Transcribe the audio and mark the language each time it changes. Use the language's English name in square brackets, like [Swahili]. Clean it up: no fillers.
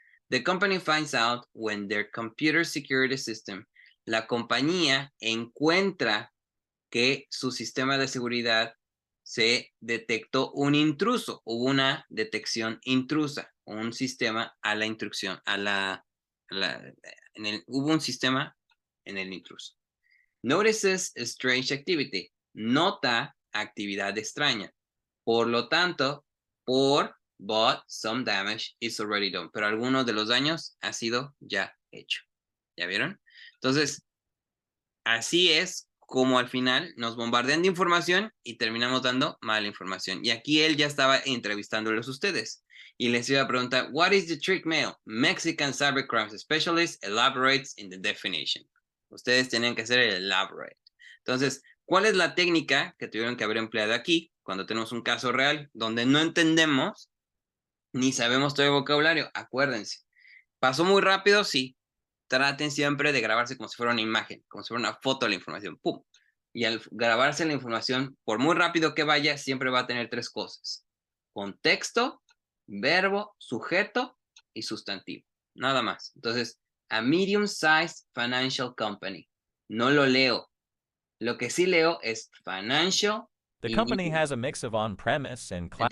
[English] The company finds out when their computer security system, [Spanish] la compañía encuentra que su sistema de seguridad se detectó un intruso, hubo una detección intrusa, un sistema a la intrusión, hubo un sistema en el intruso. [English] Notices strange activity, [Spanish] nota actividad extraña. Por lo tanto, [English] but some damage is already done. [Spanish] Pero algunos de los daños ha sido ya hecho. ¿Ya vieron? Entonces, así es como al final nos bombardean de información y terminamos dando mala información. Y aquí él ya estaba entrevistándolos a ustedes. Y les iba a preguntar, [English] what is the trick mail? Mexican cybercrimes specialist elaborates in the definition. [Spanish] Ustedes tienen que hacer el elaborate. Entonces, ¿cuál es la técnica que tuvieron que haber empleado aquí cuando tenemos un caso real donde no entendemos ni sabemos todo el vocabulario? Acuérdense. ¿Pasó muy rápido? Sí. Traten siempre de grabarse como si fuera una imagen, como si fuera una foto de la información. ¡Pum! Y al grabarse la información, por muy rápido que vaya, siempre va a tener tres cosas. Contexto, verbo, sujeto y sustantivo. Nada más. [English] Entonces, a medium-sized financial company. [Spanish] No lo leo. Lo que sí leo es financial. [English] The company has a mix of on-premise and cloud.